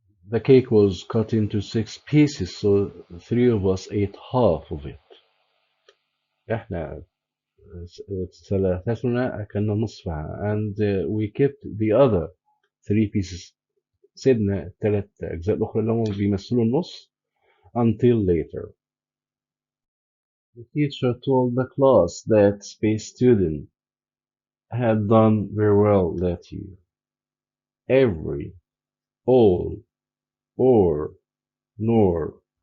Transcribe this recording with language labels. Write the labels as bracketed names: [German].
[English] The cake was cut into 6 pieces, so 3 of us ate half of it. [Arabic] احنا ثلاثتنا أكلنا نصفها [English] and we kept the other 3 pieces. [Arabic] سيبنا الثلاث أجزاء الأخرى اللي هم بيمثلوا النص [English] until later. The teacher told the class that space student had done very well that year. Every, all, or, nor.